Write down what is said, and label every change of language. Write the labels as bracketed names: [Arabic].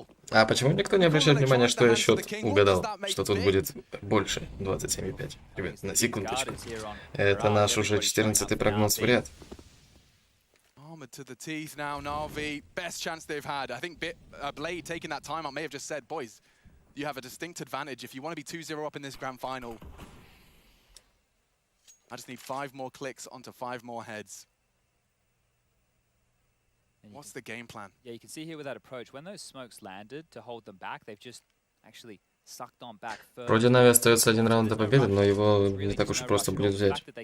[Russian] А почему никто не обращает внимания, что я счет угадал, что тут будет больше 27,5? Ребят, на секундочку. Это наш уже 14-й прогноз в ряд. [English] Armored to the teeth now, Navi. Best chance they've had. I think Blade taking that time out may have just said, boys, you have a distinct advantage if you want to be 2-0 up in this grand final. I just need 5 more clicks onto 5 more heads. What's the game plan? Yeah, you can see here with that approach, when those smokes landed to hold them back, they've just actually sucked on back further. [Russian] Вроде Нави остается 1 раунд до победы, но его не так уж и просто будет взять.